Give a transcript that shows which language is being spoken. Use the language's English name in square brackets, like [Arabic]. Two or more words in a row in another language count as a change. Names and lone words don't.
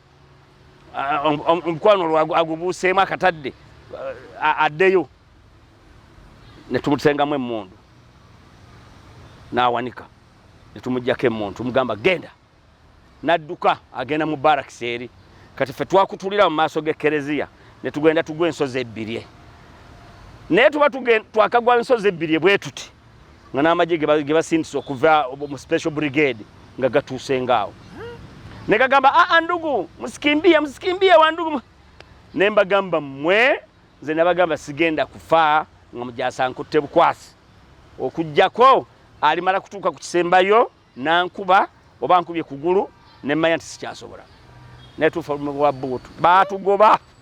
[Ganda] omukwano olwo agubuuseemu akatadde addeyo ne tumusengamu emmundu n'awanika ne tumuggyako emmundu tumugamba genda n'adduka agenda mu barakisi eri kati ffe twakutulira mu maaso g'Ekereziya ne tugenda tugwa ensozi 2 naye tuba twakagwa ensozi 2 bwe tuti nga n'amagye ge basindise okuva mu special brigade nga gatuuse ngaawo ne gagamba [Swahili] ndugu msikimbie wa ndugu [Ganda] ne mbagamba mmwe nze nabagamba sigenda kufa nga mujasa nkutte bukwasi okujjako alimala kutuuka ku kisembayo nankuba oba nkubye kugulu ne mmanya nti sikyasobola ne tufa mu buutu batugoba